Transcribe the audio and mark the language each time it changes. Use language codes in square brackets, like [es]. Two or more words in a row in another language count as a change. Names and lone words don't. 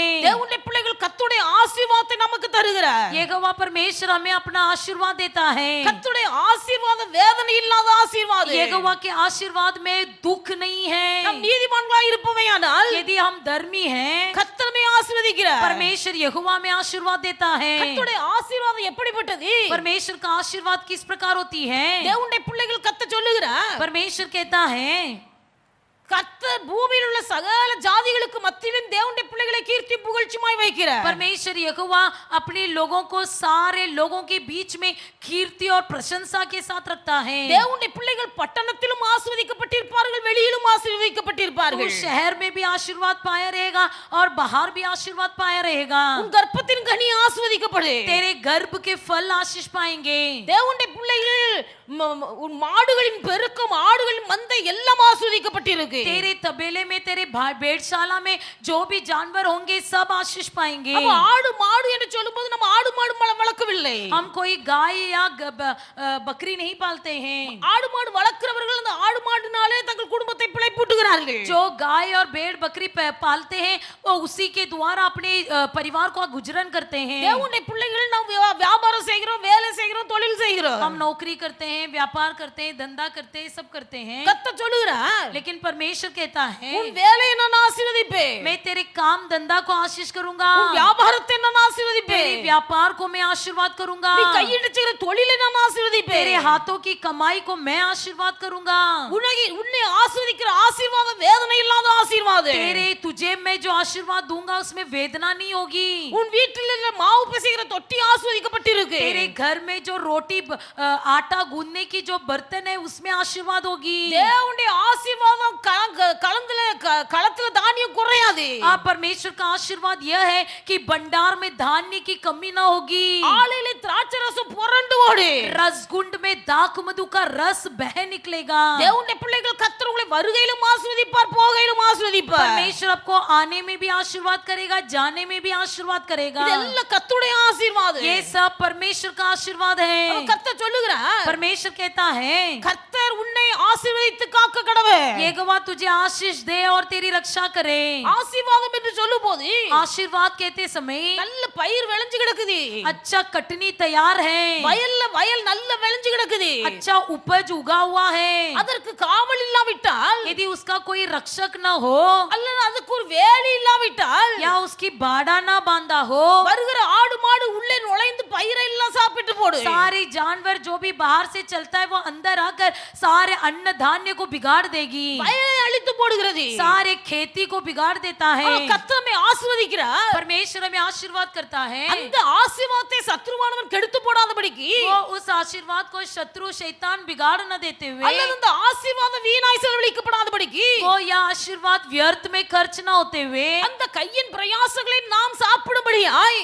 [ta] தேவனுடைய பிள்ளைகள் கர்த்தருடைய ஆசீர்வாதத்தை நமக்கு தருகிறார். [hi] यहोवा परमेश्वर हमें अपना आशीर्वाद देता है। [ta] கர்த்தருடைய ஆசீர்வாதம் வேதனை இல்லாத ஆசீர்வாதம். [hi] यहोवा के आशीर्वाद में दुख नहीं है। [ta] நாம் நீதிமான்களாய் இருப்பவையானால் [hi] यदि हम धर्मी हैं, [ta] கர்த்தர் நம்மை ஆசீர்வதிக்கிறார். [hi] परमेश्वर यहोवा में आशीर्वाद देता है। [ta] கர்த்தருடைய ஆசீர்வாதம் எப்படிப்பட்டது? [hi] परमेश्वर का आशीर्वाद किस प्रकार होती है? [ta] தேவனுடைய பிள்ளைகள் கர்த்தர் சொல்லுகிறார், [hi] परमेश्वर कहता है, [ta] கர்த்தர் பூமியில் உள்ள சகல ஜாதிகளுக்கு மத்தியிலும் தேவனுடைய பிள்ளைகளை கீர்த்தி புகழ்ச்சியுமாய் வைக்கிறார். [hi] परमेश्वर यहोवा अपने लोगों को सारे लोगों के बीच में कीर्ति और प्रशंसा के साथ रखता है। [ta] தேவனுடைய பிள்ளைகள் பட்டணத்திலும் ஆசீர்வதிக்கப்பட்டிருப்பார்கள், வெளியிலும் ஆசீர்வதிக்கப்பட்டிருப்பார்கள். [hi] तू शहर में भी आशीर्वाद पाया रहेगा और बाहर भी आशीर्वाद पाया रहेगा। [ta] உன் கர்ப்பத்தின் கனி ஆசீர்வதிக்கப்படு. [hi] तेरे गर्भ के फल आशीष पाएंगे। [ta] தேவனுடைய பிள்ளைகள் உன் மாடுகளின் பெருக்கம், ஆடுகளின் மந்தை எல்லாம் ஆசீர்வதிக்கப்பட்டிருக்கு. [hi] तेरे तबेले में, तेरे भेड़शाला में जो भी जानवर होंगे सब आशीष पाएंगे। [ta] அப்ப ஆடு மாடு என்று சொல்லும்போது நம்ம ஆடு மாடு வளர்க்கவில்லை. [hi] हम कोई गाय या बकरी नहीं पालते हैं। [ta] ஆடு மாடு வளர்க்கிறவர்கள் அந்த ஆடு மாடுனாலே தங்கள் குடும்பத்தை பிழைப்பூட்டுகிறார்கள். [hi] जो गाय और भेड़ बकरी पालते हैं वो उसी के द्वारा अपने परिवार को गुजरन करते हैं। [ta] தேவனுடைய பிள்ளைகள் நாம் வியாபாரம் செய்கிறோம், வேலை செய்கிறோம், தொழில் செய்கிறோம். [hi] हम नौकरी करते हैं, व्यापार करते हैं, धंधा करते हैं, सब करते हैं। [ta] கர்த்தர் சொல்லுகிறார், [hi] लेकिन परमेश्वर कहता है, [ta] உன் வேலையை நான் ஆசீர்வதிப்பேன், [hi] मैं तेरे काम धंधा को आशीष करूंगा, [ta] உன் வியாபாரத்தை நான் ஆசீர்வதிப்பேன், [hi] तेरे व्यापार को मैं आशीर्वाद करूंगा, [ta] நீ கையிட்டு செய்கிற தொழிலை நான் ஆசீர்வதிப்பேன், [hi] तेरे हाथों की कमाई को मैं आशीर्वाद करूंगा। [ta] உன்னை ஆசீர்வதிக்கிற ஆசீர்வாதம் வேதனை இல்லாத ஆசீர்வாதம். [hi] तेरे तुझे मैं जो आशीर्वाद दूंगा उसमें वेदना नहीं होगी। [ta] உன் வீட்டில் உள்ள மாவு பிசைகிற தொட்டி ஆசீர்வதிக்கப்பட்டிருக்கு. [hi] तेरे घर में जो रोटी आटा गूंदने की जो बर्तन है उसमें आशीर्वाद होगी। [ta] தேவனுடைய ஆசீர்வாதம் களத்துல தானியம் குறையாது. [hi] आप परमेश्वर का आशीर्वाद यह है कि भंडार में धान्य की कमी ना होगी। [ta] ஆலையில திராட்சை ரசம் புரண்டு ஓடு. [hi] रसगुंड में दाख मधु का रस बह निकलेगा। [ta] தேவனுடைய பிள்ளைகள் கர்த்தர் உங்களை வருகையிலும் ஆசீர்வதிப்பார், போகையிலும் ஆசீர்வதிப்பார். [hi] परमेश्वर आपको आने में भी आशीर्वाद करेगा, जाने में भी आशीर्वाद करेगा। [ta] இதெல்லாம் கர்த்தருடைய ஆசீர்வாதம். [hi] ये सब परमेश्वर का आशीर्वाद है। [ta] கர்த்தர் சொல்லுகிறார், [hi] परमेश्वर कहता है, [ta] கர்த்தர் உன்னை ஆசீர்வதித்து காக்க கடவே. [hi] यहोवा तुझे आशीष दे और तेरी रक्षा करे। [ta] ஆசீர்வாதம் என்று சொல்லும்போது [hi] आशीर्वाद कहते समय [ta] நல்ல பயிர் விளைஞ்சு கிடக்குது, [hi] अच्छा कटनी तैयार है, [ta] வயல் நல்ல விளைஞ்சு கிடக்குது, [hi] अच्छा उपज उगा हुआ है, [ta] அதற்கு காவல் இல்லாவிட்டால், [hi] यदि उसका कोई रक्षक न हो [ta] அல்லது அதுக்கு ஒரு வேலி இல்லாவிட்டால், [hi] या उसकी बाड़ा ना बांधा हो, [ta] வருகிற ஆடு மாடு உள்ளே நுழைந்து பயிரை எல்லாம் சாப்பிட்டு போடு. [hi] सारे जानवर जो भी बाहर से चलता है वो अंदर आकर सारे अन्न धान्य को बिगाड़ देगी, [ta] பயிரை அழித்து போடுகிறது. [hi] सारे खेती को बिगाड़ देता है। [ta] கர்த்தர் நம்மை ஆசீர்வதிக்கிறார். [hi] परमेश्वर हमें आशीर्वाद करता है, [ta] அந்த ஆசீர்வாதத்தை சத்ருவானவன் கெடுத்து போடாதபடிக்கு, [hi] वो उस आशीर्वाद को शत्रु शैतान बिगाड़ न देते हुए, [ta] அல்லது அந்த ஆசீர்வாதம் வீணாய் செலவழிக்கப்படாதபடிக்கு, [hi] वो यह आशीर्वाद व्यर्थ में खर्च न होते हुए, [ta] அந்த கையின் பிரயாசங்களை நாம் சாப்பிடும்படியாய்,